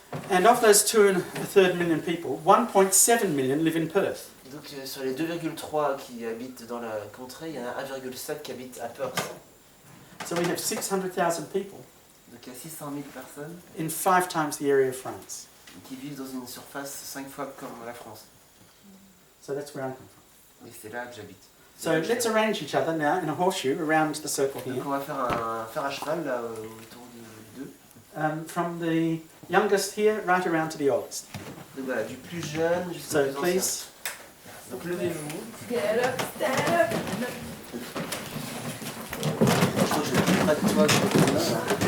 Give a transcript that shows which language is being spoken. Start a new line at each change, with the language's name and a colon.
English: And of those 2.3 million people, 1.7 million live in Perth.
French: Donc sur les 2,3 qui habitent dans la contrée, il y en a 1,7 qui habitent à Perth.
English: So we have 600,000 people
French: Donc il y a 600 000 personnes
English: in 5 times the area of France.
French: qui vivent dans une surface 5 fois comme la France.
English: So that's where I come from.
French: Et c'est là que j'habite.
English: So let's arrange each other now in a horseshoe around the circle here.
French: Donc on va faire un fer à cheval là, autour du 2.
English: From the youngest here right around to the oldest.
French: Donc voilà, du plus jeune jusqu'au
English: So
French: plus ancien.
English: please,
French: Donc levez-vous.
English: Get up, stand up.
French: Je crois que je vais plus près de toi que de toi.